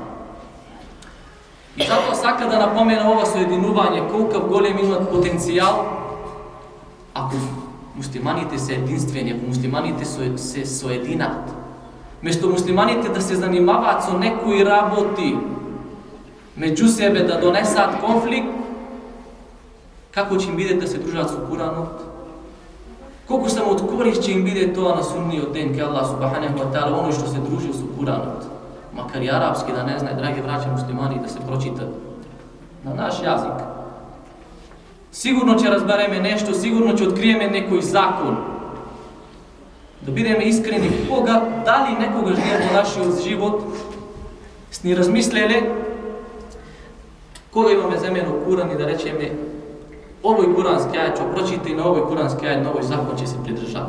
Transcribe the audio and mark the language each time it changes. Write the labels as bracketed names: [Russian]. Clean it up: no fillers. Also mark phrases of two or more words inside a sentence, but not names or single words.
[Macedonian] И затоа сака да напомена ова соединување, колкав голем имат потенцијал, ако муслиманите се единствени, ако муслиманите се соединат. Место муслиманите да се занимаваат со некои работи меѓу себе, да донесат конфликт, како ќе им биде да се дружат со Куранот? Колку само од корис ќе им биде тоа на судниот ден, ке Аллах [Arabic] سبحانه وتعالى, [Macedonian] оној што се дружи со Куранот. Макар и арапски да не знае, драги браќа муслимани, да се прочита на наш јазик. Сигурно ќе разбереме нешто, сигурно ќе откриеме некој закон. Да бидеме искрени, дали некогаш ние во нашиот живот сни размислеле, кога имаме земено Куран и да речеме овој курански ајет ќе прочита и на овој курански ајет, на овој закон ќе се придржава.